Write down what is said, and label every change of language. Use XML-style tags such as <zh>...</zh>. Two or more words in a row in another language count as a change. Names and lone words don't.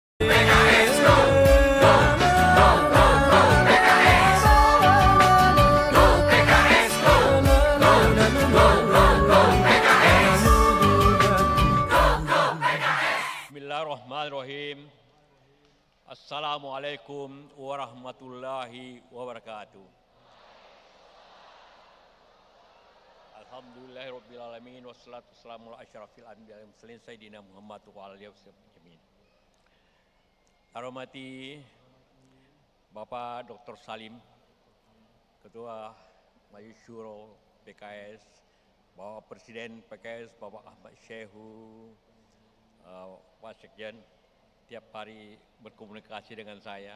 <en>PKS go, go, go, go, go, PKS. Go PKS go, go, go, go, go PKS. Go, go PKS.</en> <ar>بسم الله الرحمن الرحيم. السلام عليكم ورحمة الله وبركاته. الحمد لله رب العالمين والصلاة والسلام على أشرف الأنبياء والمرسلين سيدنا محمد وعلى آله وسلم.</ar> <id>Hormati Bapak Dr. Salim, Ketua Majelis Syuro PKS, Bapak Presiden PKS Bapak Ahmad Syekhu, Pak Sekjen, tiap hari berkomunikasi dengan saya.</id>